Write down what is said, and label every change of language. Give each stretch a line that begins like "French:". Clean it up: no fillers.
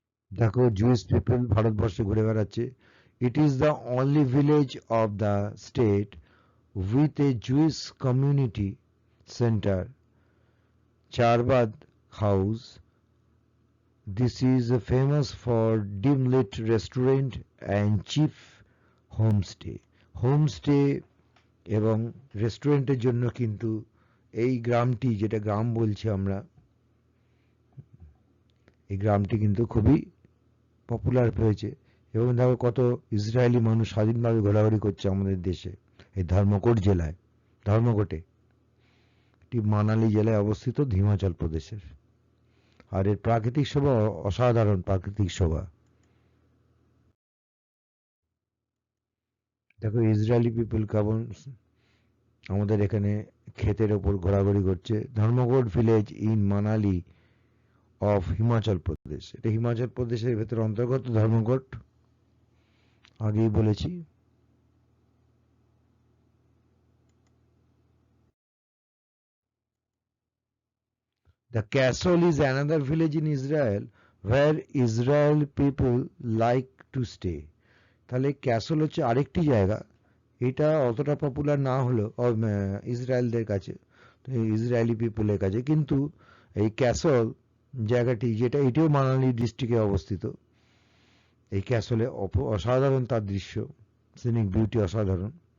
Bangla: দেখো Jewish people ভারতবর্ষে ঘুরে বেড়াচ্ছে।
English: It is the only village of the state with a Jewish community centre, Chabad house. This is famous for dim lit restaurant and cheap homestay.
Bangla: Homestay এবং রেস্টুরেন্টের জন্য কিন্তু এই গ্রামটি, যেটা গ্রাম বলছি আমরা, এই গ্রামটি কিন্তু খুবই পপুলার হয়েছে। এবং দেখো কত ইসরায়েলি মানুষ স্বাধীনভাবে ঘোরাঘুরি করছে আমাদের দেশে, এই ধর্মকোট জেলায়। ধর্মকোটে, এটি মানালি জেলায় অবস্থিত, হিমাচল প্রদেশের। আর এর প্রাকৃতিক শোভা অসাধারণ, প্রাকৃতিক শোভা। দেখো ইসরায়েলি পিপল কেমন আমাদের এখানে ক্ষেতের ওপর ঘোরাঘুরি করছে।
English: Dharamkot village in Manali of Himachal Pradesh,
Bangla: এটা হিমাচল প্রদেশের ভেতরে অন্তর্গত ধর্মকোট, আগেই বলেছি।
English: The castle is another village in Israel where Israel people like to stay.
Bangla: তাহলে ক্যাসল হচ্ছে আরেকটি জায়গা, এটা অতটা পপুলার না হলেও ইসরায়েলদের কাছে, ইসরায়েলি পিপলের কাছে, কিন্তু এই ক্যাসল জায়গাটি, যেটা এটিও মানালি ডিস্ট্রিক্টে অবস্থিত, এই ক্যাসলে অসাধারণ তার দৃশ্য, সিনিক বিউটি অসাধারণ।